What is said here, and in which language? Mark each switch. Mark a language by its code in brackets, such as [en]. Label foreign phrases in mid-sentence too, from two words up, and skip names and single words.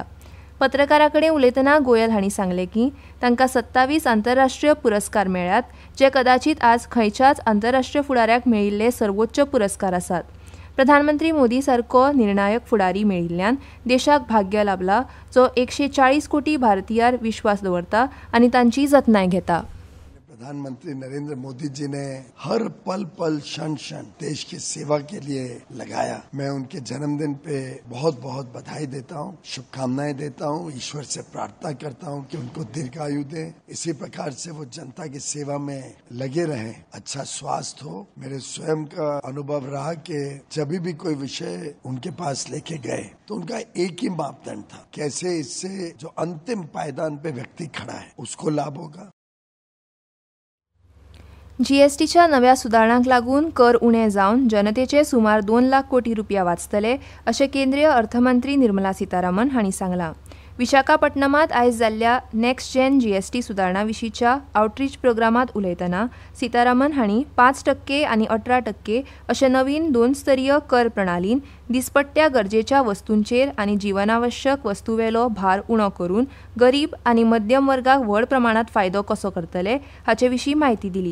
[kok] पत्रकारां कडेन उलयतना गोयल हांणी सांगलें की तांकां 27 आंतरराष्ट्रीय पुरस्कार मेळ्ळ्यात, जे कदाचित आज खंयच्याच आंतरराष्ट्रीय फुडाऱ्याक मेळिल्ले सर्वोच्च पुरस्कार आसात. प्रधानमंत्री मोदी सारको निर्णायक फुडारी मेळिल्ल्यान देशाक भाग्य लाभला, जो 140 कोटी भारतीयार विश्वास दवरता आनी तांची जतनाय घेता. [hi] प्रधानमंत्री नरेंद्र मोदी जी ने हर पल पल क्षण क्षण देश की सेवा के लिए लगाया. मैं उनके जन्मदिन पे बहुत बहुत बधाई देता हूँ, शुभकामनाएं देता हूँ. ईश्वर से प्रार्थना करता हूँ कि उनको दीर्घायु दे. इसी प्रकार से वो जनता की सेवा में लगे रहें, अच्छा स्वास्थ्य हो. मेरे स्वयं का अनुभव रहा कि जब भी कोई विषय उनके पास लेके गए तो उनका एक ही मापदंड था, कैसे इससे जो अंतिम पायदान पे व्यक्ति खड़ा है उसको लाभ होगा. [kok] जीएसटीच्या नव्या सुदारणांक लागून कर उणे जावन जनतेचे सुमार 2 लाख कोटी रुपया वाचतले अशें केंद्रीय अर्थमंत्री निर्मला सीतारामन हांणी सांगलां. विशाखापट्टणमांत आयज जाल्ल्या [en] next gen [kok] जीएसटी सुदारणा विशींच्या [en] outreach programांत [kok] उलयतना सीतारामन हांणी 5% आनी 18% अशे नवीन 2 स्तरीय कर प्रणालीन दिसपट्ट्या गरजेच्या वस्तूंचेर आनी जीवनावश्यक वस्तूवेलो भार उणो करून गरीब आनी मध्यम वर्गाक व्हड प्रमाणांत फायदो कसो करतले हाचे विशीं म्हायती दिली.